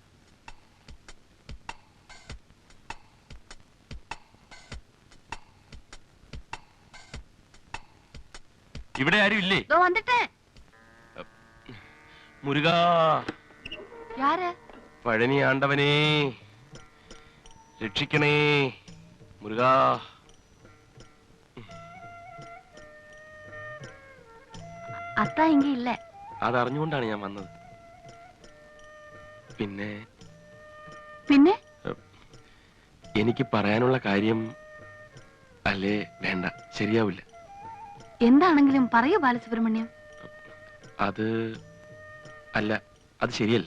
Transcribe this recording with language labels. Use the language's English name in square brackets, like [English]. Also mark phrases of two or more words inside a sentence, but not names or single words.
[Malayalam] ഇവിടെ ആരും ഇല്ലേ? വന്നിട്ടേ. മുരുകാ, [Tamil] யாரு? [Malayalam] പഴനി ആണ്ടവനേ, രക്ഷിക്കണേ മുരുകാ. [Tamil] அத்தா இங்க இல்ல. [Malayalam] അതറിഞ്ഞുകൊണ്ടാണ് ഞാൻ വന്നത്. പിന്നെ പിന്നെ എനിക്ക് പറയാനുള്ള കാര്യം അല്ലേ വേണ്ട, ശരിയാവില്ല. എന്താണെങ്കിലും പറയൂ ബാലസുബ്രഹ്മണ്യം. അത് അല്ല, അത് ശരിയല്ല.